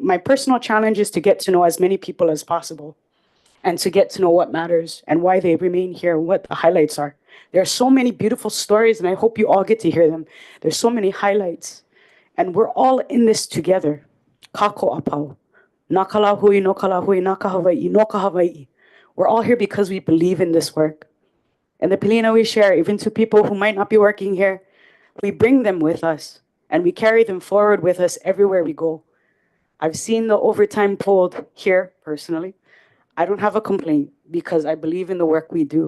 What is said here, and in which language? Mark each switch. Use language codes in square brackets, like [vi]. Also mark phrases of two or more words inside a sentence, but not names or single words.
[en] My personal challenge is to get to know as many people as possible and to get to know what matters and why they remain here and what the highlights are. There are so many beautiful stories, and I hope you all get to hear them. There's so many highlights, and we're all in this together. [haw] Kako apau. Nakalahui, no kalahui, naka Hawaii, no ka Hawaii. [en] We're all here because we believe in this work. And the pilina we share, even to people who might not be working here, we bring them with us and we carry them forward with us everywhere we go. I've seen the overtime pulled here personally. I don't have a complaint because I believe in the work we do.